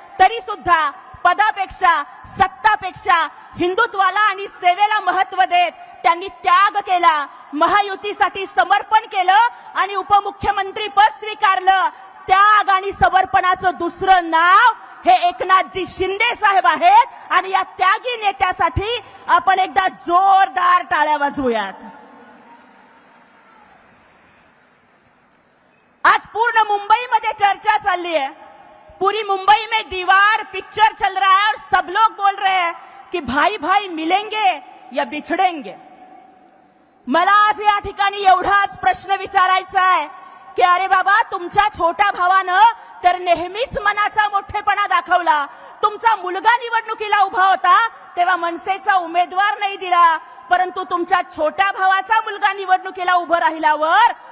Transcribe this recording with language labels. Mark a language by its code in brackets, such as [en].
[mr] तरी सुद्धा पदापेक्षा सत्तापेक्षा हिंदुत्वाला आणि सेवेला महत्व देत त्यांनी त्याग केला महायुतीसाठी समर्पण केलं आणि उपमुख्यमंत्री पद स्वीकारलं। त्याग आणि समर्पणाचं दुसरं नाव हे एकनाथजी शिंदे साहेब आहेत आणि या त्यागी नेत्यासाठी आपण एकदा जोरदार टाळ्या वाजवूयात। [hi] आज पूर्ण मुंबईमध्ये चर्चा चालली है पूरी मुंबई में दीवार पिक्चर चल रहा है और सब लोग बोल रहे हैं कि भाई भाई मिलेंगे या बिछड़ेंगे। [mr] मला आज या ठिकाणी एवढाच प्रश्न विचारायचा आहे की अरे बाबा तुमच्या छोट्या भावानं तर नेहमीच मनाचा मोठेपणा दाखवला तुमचा मुलगा निवडणुकीला उभा होता तेव्हा मनसेचा उमेदवार नाही दिला परंतु तुमच्या छोट्या भावाचा मुलगा निवडणुकीला उभा राहिल्यावर